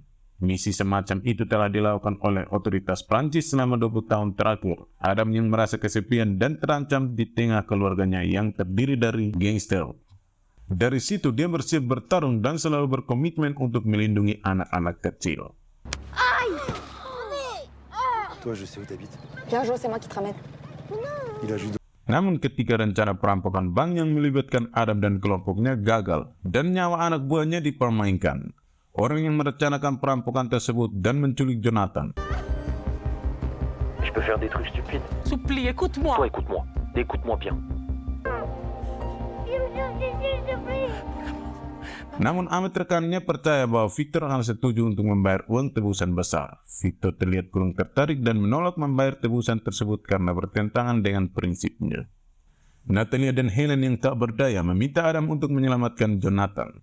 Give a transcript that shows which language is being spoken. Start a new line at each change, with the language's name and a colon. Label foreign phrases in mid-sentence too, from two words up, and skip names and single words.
Indonesian: Misi semacam itu telah dilakukan oleh otoritas Prancis selama 20 tahun terakhir. Adam yang merasa kesepian dan terancam di tengah keluarganya yang terdiri dari gangster. Dari situ dia bersiap bertarung dan selalu berkomitmen untuk melindungi anak-anak kecil.
French: Toi, je sais où t'habites. Viens, Jo, c'est moi qui te ramène. Il a juste...
Indonesian: Namun ketika rencana perampokan bank yang melibatkan Adam dan kelompoknya gagal dan nyawa anak buahnya dipermainkan, orang yang merencanakan perampokan tersebut dan menculik Jonathan.
French: Je peux faire des trucs stupides. S'il te plaît, écoute-moi. Toi, écoute-moi. Écoute-moi bien.
Indonesian: Namun Ahmed rekannya percaya bahwa Victor akan setuju untuk membayar uang tebusan besar. Victor terlihat kurang tertarik dan menolak membayar tebusan tersebut karena bertentangan dengan prinsipnya. Natalia dan Helen yang tak berdaya meminta Adam untuk menyelamatkan Jonathan.